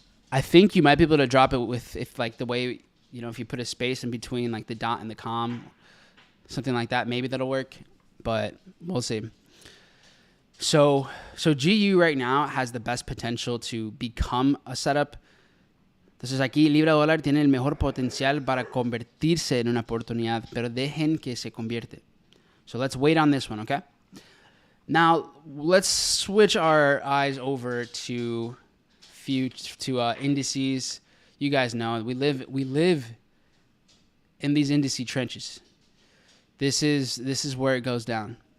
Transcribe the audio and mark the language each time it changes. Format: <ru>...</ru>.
<en>I think you might be able to drop it with, if like the way, you know, if you put a space in between like the dot and the com, something like that, maybe that'll work, but we'll see. So GU right now has the best potential to become a setup</en> <es>Entonces aquí libra dólar tiene el mejor potencial para convertirse en una oportunidad, pero dejen que se convierte.</es> <en>So let's wait on this one, okay? Now let's switch our eyes over to indices. You guys know we live in these indice trenches. This is where it goes down.</en>